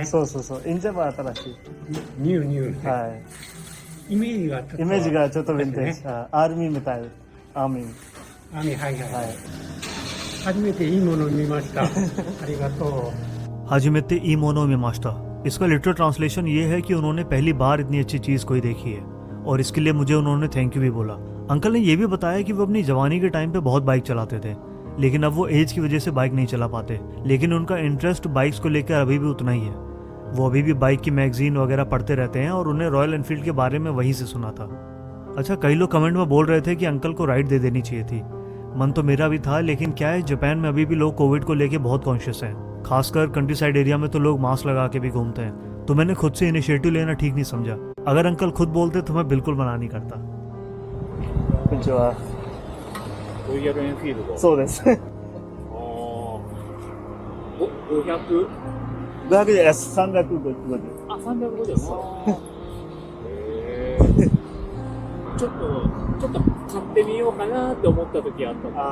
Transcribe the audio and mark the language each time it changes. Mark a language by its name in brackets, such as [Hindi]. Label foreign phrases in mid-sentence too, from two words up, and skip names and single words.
[Japanese] そうそうそう。インジャは新しい。ニュー。はい。イメージがちょっとヴィンテージ。アーミーみたい。アーミー。はい。初めていいものを見ました。ありがとう。初めていいものを見ました। [Hindi] इसका [English] literal translation [Hindi] ये है कि उन्होंने पहली बार इतनी अच्छी चीज़ कोई देखी है, और इसके लिए मुझे उन्होंने [English] thank you [Hindi] भी बोला। अंकल ने ये भी बताया कि वो अपनी जवानी के टाइम पे बहुत बाइक चलाते थे, लेकिन अब वो एज की वजह से बाइक नहीं चला पाते, लेकिन उनका इंटरेस्ट बाइक्स को लेकर अभी भी उतना ही है। वो अभी भी बाइक की मैगजीन वगैरह पढ़ते रहते हैं, और उन्हें रॉयल एनफील्ड के बारे में वहीं से सुना था। अच्छा, कई लोग कमेंट में बोल रहे थे कि अंकल को राइड दे देनी चाहिए थी। मन तो मेरा भी था, लेकिन क्या है, जापान में अभी भी लोग कोविड को लेके बहुत कॉन्शियस हैं। खासकर [English] country side area [Hindi] में तो लोग मास्क लगा के भी घूमते हैं, तो मैंने खुद से इनिशिएटिव लेना ठीक नहीं समझा। अगर अंकल खुद बोलते तो मैं बिल्कुल मना नहीं करता। [Japanese] こんにちは。ロイヤルエンフィールド。そうです。 500？ 500です。350。あ、350。ちょっと買ってみようかなって思った時あったの。